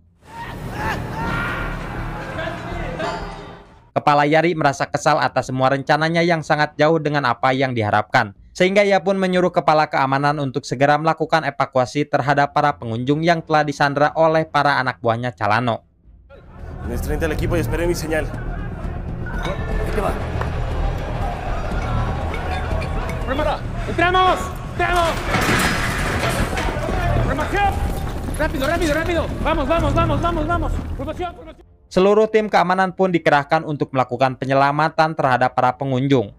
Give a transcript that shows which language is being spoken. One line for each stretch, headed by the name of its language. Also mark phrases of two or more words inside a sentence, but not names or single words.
Indonesian: Kepala Yari merasa kesal atas semua rencananya yang sangat jauh dengan apa yang diharapkan, sehingga ia pun menyuruh kepala keamanan untuk segera melakukan evakuasi terhadap para pengunjung yang telah disandra oleh para anak buahnya Calano.
Spanish: Enfrente al equipo y esperen mi señal. ¡Entramos! ¡Entramos! ¡Formación! ¡Rápido, rápido, rápido! ¡Vamos, vamos, vamos, vamos, vamos! ¡Formación, formación!
Indonesian: Seluruh tim keamanan pun dikerahkan untuk melakukan penyelamatan terhadap para pengunjung.